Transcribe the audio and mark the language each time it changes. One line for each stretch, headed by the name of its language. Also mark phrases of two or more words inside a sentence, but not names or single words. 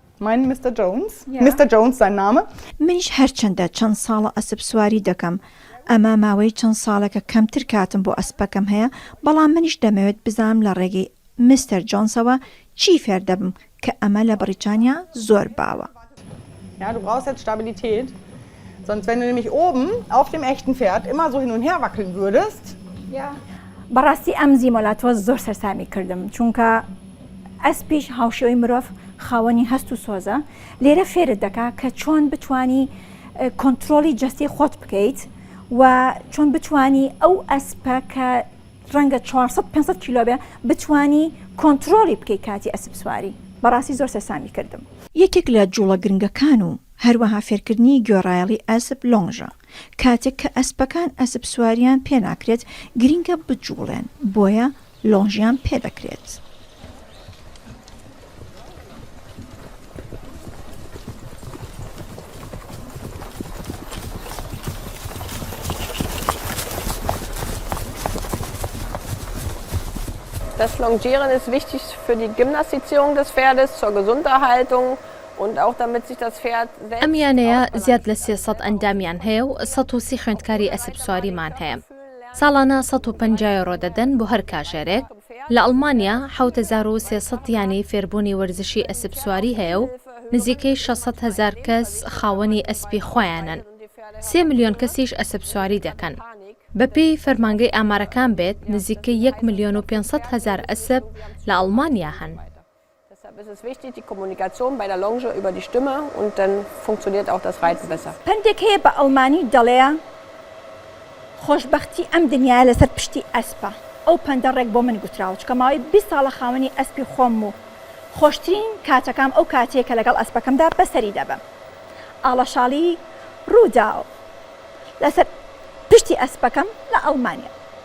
Central Kurdish: منیش هەرچەندە چەند ساڵە ئەسپ سواری دەکەم ئەمە ماوەی چەند ساڵێکە کەمتر کاتم بۆ ئەسپەکەم هەیە بەڵام منیش دەمەوێت بزانم لە ڕێگەی مستەر جۆنسەوە چی فێر دەبم کە ئەمە لە بریتانیا زۆر باوە
German: Ja, du brauchst jetzt Stabilität. Sonst, wenn du nämlich oben auf dem echten Pferd immer so hin und her wackeln würdest. Ja.
Central Kurdish: بەڕاستی ئەم زیمۆلاتۆ زۆر سەرسامی کردم چونکە ئەسپیش هاوشێوەی مرۆڤ خاوەنی هەست و سۆزە لێرە فێرت دەکا کە چۆن بتانی کۆنتڕۆلی جەستی خۆت بکەیت و چۆن بتانی ئەو ئەسپە کە ڕەنگە 400-500 کیلۆ بێ بتانی کۆنتڕۆلی بکەیت کاتی ئەسپ سواری بەڕاستی زۆر سەرسامی کردم یەکێک لە جوڵە گرنگەکان و هەروەها فێرکردنی گۆڕایەڵی ئەسپ لۆنژە کاتێک کە ئەسپەکان ئەسپ سواریان پێناکرێت گرنگە بجوڵێن بۆیە لۆنژیان پێدەکرێت
German: Das Longieren ist wichtig für die Gymnastizierung des Pferdes, zur Gesunderhaltung und auch damit sich das Pferd selbst...
Central Kurdish: ئەمیانەیە زیاد لە 300 ئەندامیان هەیە و 130 خوێندکاری ئەسپ سواریمان هەیە. ساڵانە 150 ڕۆ دەدەن بۆ هەر کاژێرێک. لە ئەڵمانیا 7300 یانی فێربوونی وەرزشی ئەسپ سواری هەیە و نزیکەی 600,000 کەس خاوەنی ئەسپی خۆیانن. 3 ملیۆن کەسیش ئەسپ سواری دەکەن. بەپێی فەرمانگەی ئامارەکان بێت نزیکەی 1,500,000 ئەسپ لە ئەڵمانیا هەن.
German: Deshalb ist es wichtig, die Kommunikation bei der Longe über die Stimme und dann funktioniert auch das Reiten besser.
Central Kurdish: پندێک هەیە بە ئەڵمانی دەڵێ خۆشبەختی ئەم دنیاە لەسەر پشتی ئەسپە ئەو پەندە ڕێک بۆ من گوتراوە چکە ماوەی 20 ساڵە خاوەنی ئەسپی خۆم و خۆشترین کاتەکەم ئەو کاتەیە کە لەگەڵ ئەسپەکەمدا بەسەری دەبم ئاڵەشاڵی ڕوودا لەسەر پشتی ئەسپەکەم لە ئەڵمانیا